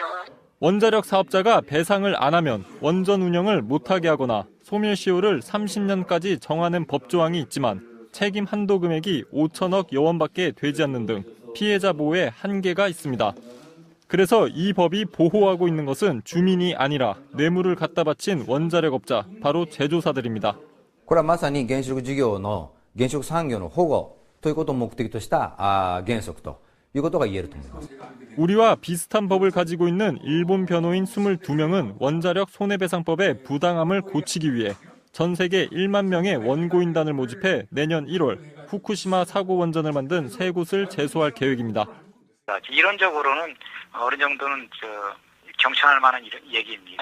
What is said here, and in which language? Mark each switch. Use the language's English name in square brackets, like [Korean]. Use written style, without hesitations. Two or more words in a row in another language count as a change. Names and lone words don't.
[Korean] 원자력 사업자가 배상을 안 하면 원전 운영을 못하게 하거나 소멸시효를 30년까지 정하는 법조항이 있지만 책임 한도 금액이 5천억 여원밖에 되지 않는 등 피해자 보호에 한계가 있습니다. 그래서 이 법이 보호하고 있는 것은 주민이 아니라 뇌물을 갖다 바친 원자력업자, 바로 제조사들입니다. [Japanese] これはまさに原子力事業の原子力産業の保護ということを目的とした原則ということが言えると思います。 [Korean] 우리와 비슷한 법을 가지고 있는 일본 변호인 22명은 원자력 손해배상법의 부당함을 고치기 위해 전 세계 1만 명의 원고인단을 모집해 내년 1월 후쿠시마 사고 원전을 만든 세 곳을 제소할 계획입니다. 이론적으로는 어느 정도는 경청할 만한 얘기입니다.